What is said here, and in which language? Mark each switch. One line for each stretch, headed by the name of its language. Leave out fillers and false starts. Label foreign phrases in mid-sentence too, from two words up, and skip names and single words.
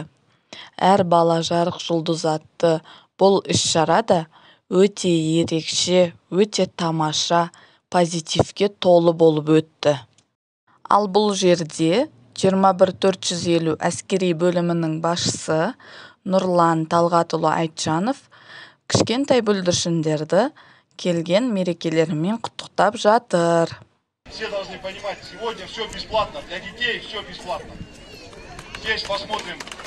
Kazakh: Әр бала жарық жұлдыз атты бұл іс-шара да өте ерекше, өте тамаша, позитивке толы болып өтті. Ал бұл жерде 21450 әскери бөлімінің басшысы Нұрлан Талғатұлы Айтжанов кішкентай бүлдіршіндерді келген мерекелерімен құттықтап жатыр.
Russian: Все должны понимать, сегодня все бесплатно, для детей все бесплатно. Здесь посмотрим.